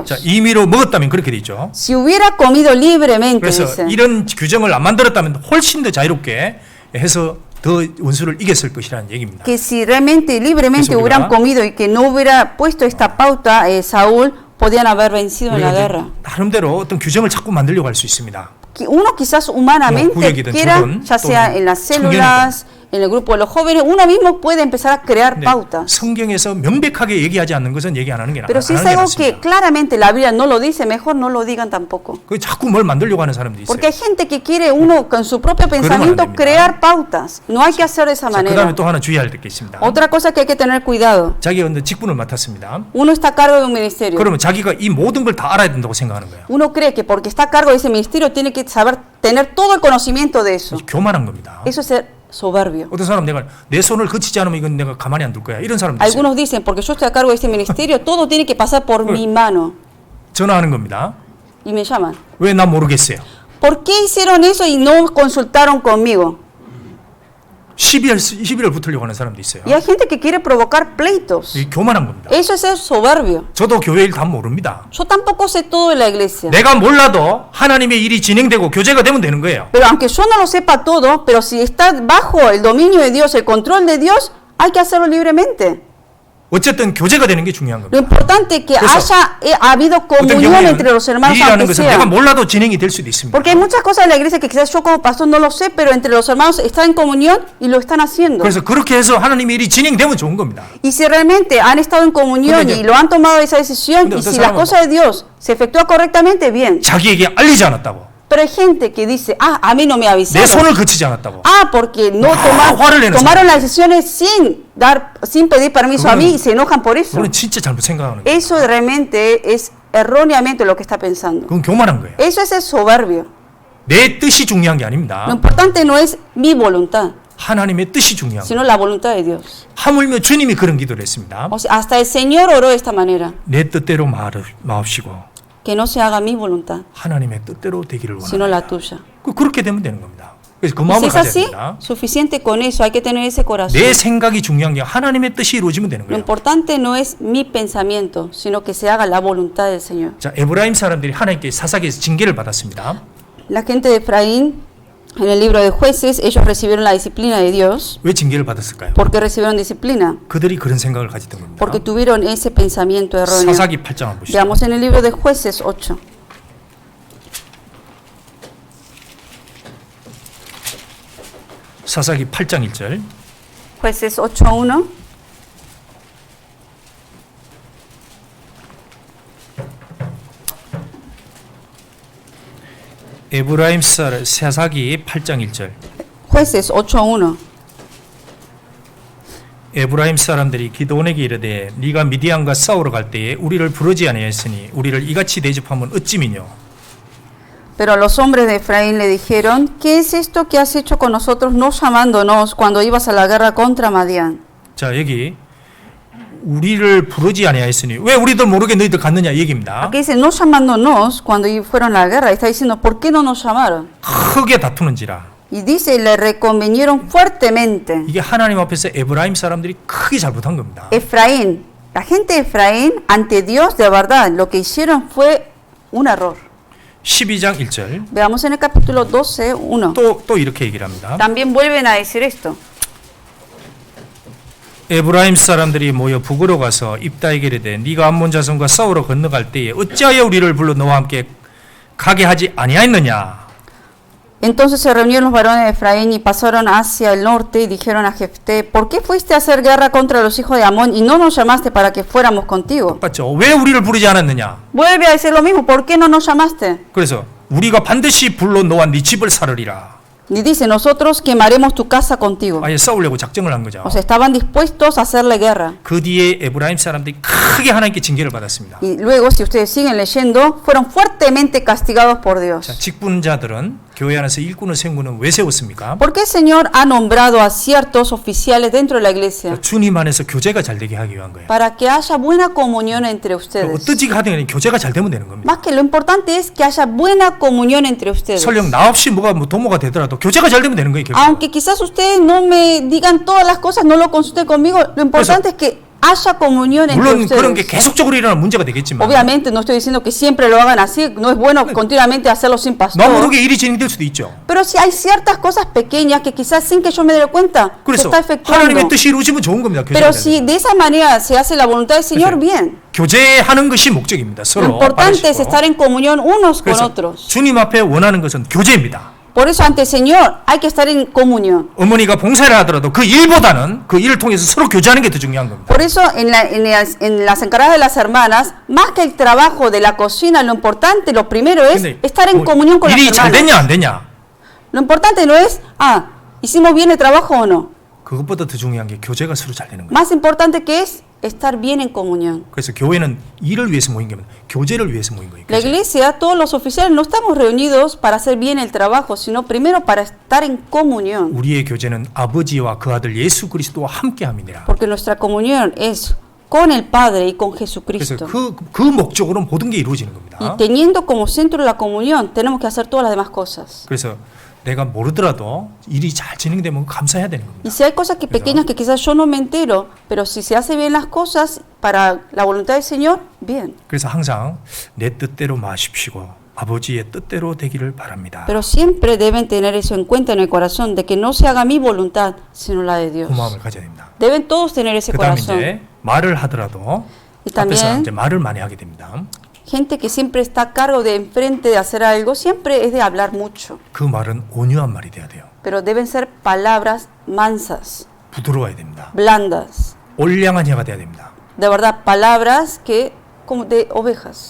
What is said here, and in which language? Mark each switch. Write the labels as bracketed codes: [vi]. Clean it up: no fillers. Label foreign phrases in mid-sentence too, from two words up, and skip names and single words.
[ko] 자, 임의로 먹었다면 그렇게 되죠. [es] Si hubiera comido libremente, [ko] 그래서 [es] dice, [ko] 이런 규정을 안 만들었다면 훨씬 더 자유롭게 해서 더 원수를 이겼을 것이라는 얘기입니다. [es] que si realmente libremente Eso hubieran ¿verdad? comido y que no hubiera puesto esta pauta, Saúl podían haber vencido en la guerra. [ko] 나름대로 어떤 규정을 자꾸 만들려고 할 수 있습니다. [es] Uno quizás humanamente [ko] 구역이든 [es] quiera, [ko] 조건, [es] ya sea en las [ko] 청년이든. [es] células, en el grupo de los jóvenes, uno mismo puede empezar a crear [ko] 근데 [es] pautas. [ko] 성경에서 명백하게 얘기하지 않는 것은 얘기 안 하는 게 [es] Pero si es [ko] 낫습니다. [es] algo que claramente la Biblia no lo dice, mejor no lo digan tampoco. [ko] 그 자꾸 뭘 만들려고 하는 사람들이 있어요. [es] Porque hay gente que quiere uno con su propio pensamiento [ko] 됩니다. [es] crear pautas. No hay que hacer de esa [ko] 자, [es] manera. [ko] 그다음에 또 하나 주의할 게 있습니다. [es] Otra cosa que hay que tener cuidado. [ko] 자기가 어떤 직분을 맡았습니다. [es] Uno está a cargo de un ministerio. [ko] 그러면 자기가 이 모든 걸 다 알아야 된다고 생각하는 거예요. [es] Uno cree que porque está a cargo de ese ministerio tiene que saber tener todo el conocimiento de eso. [ko] 교만한 겁니다. [es] Eso es ser soberbio. [ko] 어떤 사람 내가 내 손을 거치지 않으면 이건 내가 가만히 안 둘 거야. 이런 사람도 있어요. [es] Algunos dicen, porque yo estoy a cargo de este ministerio, todo tiene que pasar por mi mano. [ko] 전화하는 겁니다. [es] Y me llaman. [ko] 왜 나 모르겠어요. [es] ¿Por qué hicieron eso y no consultaron conmigo? [ko] 12를 붙으려고 하는 사람도 있어요. [es] Y hay gente que quiere provocar pleitos. [ko] 이 교만한 겁니다. [es] Eso es ser soberbio. [ko] 저도 교회 일 다 모릅니다. [es] Yo tampoco sé todo de la iglesia. [ko] 내가 몰라도 하나님의 일이 진행되고 교제가 되면 되는 거예요. [es] Pero aunque yo no lo sepa todo, pero si está bajo el dominio de Dios, el control de Dios, hay que hacerlo libremente. [ko] 어쨌든 교제가 되는 게 중요한 [es] Lo [ko] 겁니다. [es] importante es que [ko] 그래서 [es] haya habido [ko] 어떤 [es] comunión entre los [ko] 경우에는 [es] hermanos, [ko] 일이라는 [es] aunque [ko] 것은 내가 [es] sea. [ko] 몰라도 진행이 될 수도 있습니다. [es] Porque hay muchas cosas de la iglesia que quizás yo como pastor no lo sé, pero entre los hermanos están en comunión y lo están haciendo. [ko] 그래서 그렇게 해서 하나님의 일이 진행되면 좋은 겁니다. [es] Y si realmente han estado en comunión [ko] 근데 [es] y lo han tomado esa decisión, [ko] 근데 [es] y [ko] 어떤 [es] si las [ko] 사람은 [es] cosas de Dios se efectúan correctamente, bien. [ko] 자기에게 알리지 않았다고. [es] Pero hay gente que dice, a mí no me [ko] 내 [es] avisaron. [ko] 손을 거치지 않았다고. [es] Porque no [ko] 화를 내는 [es] tomaron [ko] 사람. [es] las decisiones sin pedir permiso a mí y se enojan por eso. [ko] 그건 진짜 잘못 생각하는 거예요. [es] Eso realmente es erróneamente lo que está pensando. [ko] 그건 교만한 거예요. [es] Eso es el soberbio. [ko] 내 뜻이 중요한 게 아닙니다. [es] Lo importante no es mi voluntad, [ko] 하나님의 뜻이 중요한 거예요. [es] sino la voluntad de Dios. [ko] 하물며 주님이 그런 기도를 했습니다. [es] O sea, hasta el Señor oró de esta manera, [ko] 내 뜻대로 마옵시고 [es] que no se haga mi voluntad, [ko] 하나님의 뜻대로 되기를 [es] sino [ko] 원합니다. [es] la tuya. [ko] 그렇게 되면 되는 겁니다. 그래서 그 [es] Y si [ko] 마음을 [es] es [ko] 가져야 [es] así, [ko] 됩니다. [es] suficiente con eso, hay que tener ese corazón. [ko] 내 생각이 중요한 게 하나님의 뜻이 이루어지면 되는 [es] Lo [ko] 거예요. [es] importante no es mi pensamiento, sino que se haga la voluntad del Señor. [ko] 자, 에브라임 사람들이 하나님께 사사기에서 징계를 받았습니다. [es] La gente de Efraín, en el libro de Jueces, ellos recibieron la disciplina de Dios. [ko] 왜 징계를 받았을까요? [es] ¿Por qué recibieron disciplina? [ko] 그들이 그런 생각을 가졌던 겁니다. [es] Porque tuvieron ese pensamiento erróneo. [ko] 사사기 8장을 보시죠. [es] Veamos en el libro de Jueces 8. [ko] 사사기 8장 1절. [es] Jueces 8:1. [ko] 에브라임 사사기 8장 1절. [es] Jueces 8:1. [ko] 에브라임 사람들이 기드온에게 이르되 네가 미디안과 싸우러 갈 때에 우리를 부르지 아니하였으니 우리를 이같이 대접하면 어찌미뇨. [es] Pero los hombres de Efraín le dijeron, ¿qué es esto que has hecho con nosotros no llamándonos cuando ibas a la guerra contra Madián? [ko] 자, 여기 우리를 부르지 아니하였으니 왜 우리들 모르게 너희들 갔느냐 이 얘기입니다. [es] Aquí dice, no llamándonos cuando fueron a la guerra. Está diciendo, ¿por qué no nos llamaron? [ko] 크게 다투는지라. [es] Y dice, le reconvenieron fuertemente. [ko] 이게 하나님 앞에서 에브라임 사람들이 크게 잘못한 겁니다. [es] Efraín, la gente de Efraín, ante Dios, de verdad, lo que hicieron fue un error. [ko] 12장 1절 [es] Veamos en el capítulo 12, 1. [ko] 또 이렇게 얘기를 합니다. [es] También vuelven a decir esto. [ko] 에브라임 사람들이 모여 북으로 가서 입다에게 이르되 네가 암몬 자손과 싸우러 건너갈 때에 어찌하여 우리를 불러 너와 함께 가게 하지 아니하였느냐. [es] Entonces se reunieron los varones de Efraín y pasaron hacia el norte y dijeron a Jefté, ¿por qué fuiste a hacer guerra contra los hijos de Amón y no nos llamaste para que fuéramos contigo? [ko] 맞죠? 왜 우리를 부르지 않았느냐. [es] Vuelve a decir lo mismo, ¿por qué no nos llamaste? [ko] 그래서 우리가 반드시 불러 너와 네 집을 살으리라. [es] Y dice, nosotros quemaremos tu casa contigo. [ko] 아예 싸우려고 작정을 한 거죠. [es] O sea, estaban dispuestos a hacerle guerra. [ko] 그 뒤에 에브라임 사람들이 크게 하나님께 징계를 받았습니다. [es] Y luego, si ustedes siguen leyendo, fueron fuertemente castigados por [ko] 자, [es] Dios. [ko] 직분자들은 교회 안에서 일꾼을 세우는 왜 세웠습니까? [es] ¿Por qué el Señor ha nombrado a ciertos oficiales dentro de la iglesia? [ko] 주님 안에서 교제가 잘 되게 하기 위한 거예요. [es] Para que haya buena comunión entre ustedes. [ko] 어떠지 하든 교제가 잘 되면 되는 겁니다. [es] Más que lo importante es que haya buena comunión entre ustedes. [ko] 설령 나 없이 뭐가 도모가 되더라도 교제가 잘 되면 되는 거예요. 결국. [es] Aunque quizás ustedes no me digan todas las cosas, no lo consulten conmigo, lo importante es que haya comunión entre [ko] 물론 그런 게 [es] ustedes. [ko] 계속적으로 일어나는 문제가 되겠지만 [es] Obviamente no estoy diciendo que siempre lo hagan así, no es bueno continuamente hacerlo sin [ko] 너 [es] pastor. [ko] 모르게 일이 진행될 수도 있죠. [es] Pero si hay ciertas cosas pequeñas que quizás sin que yo me dé cuenta se [ko] 그래서 [es] está efectuando. [ko] 하나님의 뜻이 이루어지면 좋은 겁니다. 교제가 [es] Pero [ko] 될 [es] si [ko] 때. [es] de esa manera se hace la voluntad del Señor, bien. [ko] 교제하는 것이 목적입니다. [es] Lo [ko] 서로 [es] importante es [ko] 바라시고. [es] estar en comunión unos con [ko] 그래서 [es] otros. [ko] 주님 앞에 원하는 것은 교제입니다. [es] Por eso ante el Señor hay que estar en comunión. [ko] 어머니가 봉사를 하더라도 그 일보다는 그 일을 통해서 서로 교제하는 게 더 중요한 겁니다. [es] Por eso en las encargadas de las hermanas, más que el trabajo de la cocina, lo importante, lo primero es [ko] 근데 [es] estar en [ko] 뭐 [es] comunión con las [ko] 일이 잘 됐냐 [es] hermanas. [ko] 안 됐냐 [es] Lo importante no es, hicimos bien el trabajo o no. [ko] 그것보다 더 중요한 게 교제가 서로 잘 되는 거예요. [es] Más importante que es estar bien en comunión. [ko] 그래서 교회는 일을 위해서 모인 게 아니라 교제를 위해서 모인 거예요. [es] La [ko] 교제. [es] iglesia, todos los oficiales, no estamos reunidos para hacer bien el trabajo, sino primero para estar en comunión. [ko] 우리의 교제는 아버지와 그 아들 예수 그리스도와 함께함이니라. [es] Porque nuestra comunión es con el Padre y con [ko] 그래서 [es] Jesucristo. [ko] 그 목적으로 모든 게 이루어지는 겁니다. [es] Y teniendo como centro la comunión, tenemos que hacer todas las demás cosas. [ko] 그래서 내가 모르더라도 일이 잘 진행되면 감사해야 되는 겁니다. [es] Y si hay cosas pequeñas que quizás yo no me entero, pero si se hace bien las cosas para la voluntad del Señor, bien. [ko] 그래서 항상 내 뜻대로 마십시오. 아버지의 뜻대로 되기를 바랍니다. [es] Pero siempre deben tener eso en cuenta en el corazón, de que no se haga mi voluntad, sino la de Dios. [ko] 그 마음을 가져야 됩니다. [es] Deben todos tener ese [ko] 그다음에 [es] corazón. [ko] 이제 말을 하더라도 [es] Y [ko] 앞에서 [es] también [ko] 이제 말을 많이 하게 됩니다. [es] gente que siempre está a cargo de enfrente de hacer algo, siempre es de hablar mucho. [ko] 그 말은 온유한 말이 돼야 돼요. [es] Pero deben ser palabras mansas, [ko] 부드러워야 됩니다. [es] blandas. [ko] 올량한 혀가 돼야 됩니다. [es] De verdad, palabras que como de ovejas.